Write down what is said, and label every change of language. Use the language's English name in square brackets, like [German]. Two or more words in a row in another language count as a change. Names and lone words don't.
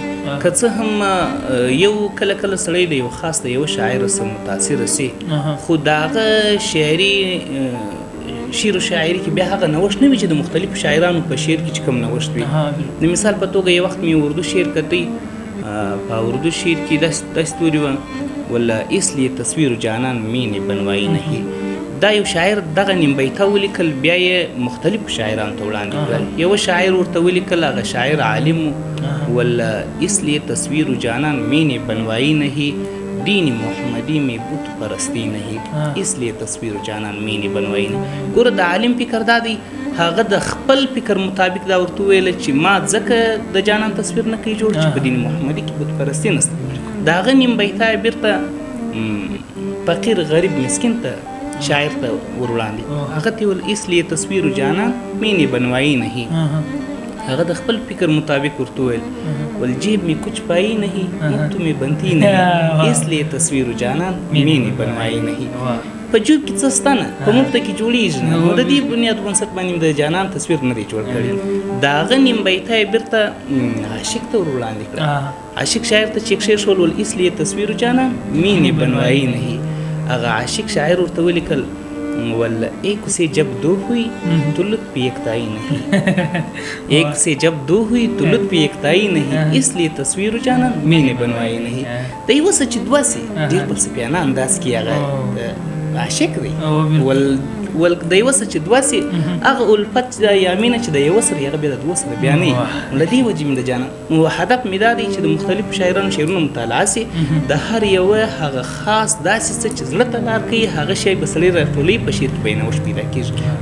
[Pashto] که څه هم یو کله کله سړی د یو خاص د یو شاعر سره متاثره سي، خو د هغه شعري شعر و شاعري کې بیا هغه نوښت نه وي چې د مختلفو شاعرانو په شعر کې چې کوم نوښت وي. د مثال په توګه یو وخت مې اردو شعر کتی، په اردو شعر کې داسې توري وه ولا [Urdu] اس لیے تصویر جانان مینې بنوائی نہیں. [Pashto] دا یو شاعر دغه نیم بیته ولیکل، بیا یې مختلفو شاعرانو ته وړاندې کړل. یو شاعر ورته ولیکل، هغه شاعر عالم ولا [Urdu] اس لیے تصویر جانان مینې بنوائی نہیں، دین محمدی میں بت پرستی نہیں، اس لیے تصویر جانان مینې بنوائی نہیں. [Pashto] ګوره د عالم فکر دا دی، هغه د خپل فکر مطابق دا ورته ویل چې ما ځکه د جانان تصویر نه کوي جوړ چې په دین محمدي کې بت پرستی نشته. د هغه نیم بیته بیرته فقیر غریب مسکین ته شاعر ته ور وړاندې، هغه ته ویل [Urdu] اس لیے تصویر جانان مینې بنوائی نہیں. [Pashto] هغه د خپل فکر مطابق ورته ویل [Urdu] والجیب میں کچھ پائی نہیں، مفت میں بنتی نہیں، اس لیے تصویر جانان مینې بنوائی نہیں. [Pashto] په جوب کې څه سته نه، په مفته کې جوړېږي نه، نو د دې بنیاد بنسټ باندې د جانان تصویر نه دی جوړ کړی. د هغه نیم بیته یې بیرته عاشق ته ور وړاندې کړه. عاشق شاعر ته چې کښېښول ول [Urdu] اس لیے تصویر جانان مینې بنوائی نہیں. [Pashto] هغه عاشق شاعر ورته ولیکل ولا [Urdu] ایک سے جب دو ہوئی تو لطف یکتائی نہیں، ایک سے جب دو ہوئی تو لطف یکتائی نہیں، اس لیے تصویر جانان مینې بنوائی نہیں. [Pashto] د یوه څه چې دوه سي ډېر فلسفیانه انداز کې هغه عاشق دی، ول د یوه څه چې دوه سي هغه الفت یا مینه چې د یوه سره هغه بیا د دوه سره بیا نه وي. له دې وجې مې د جانان نو هدف مې دا دی چې د مختلفو شاعرانو شعرونه مطالعه سي، د هر یوه هغه خاص داسې څه چې زړه ته لار کوي هغه شی به سړی راټولوي، په شعر کې به یې نوښت پیدا کېږي.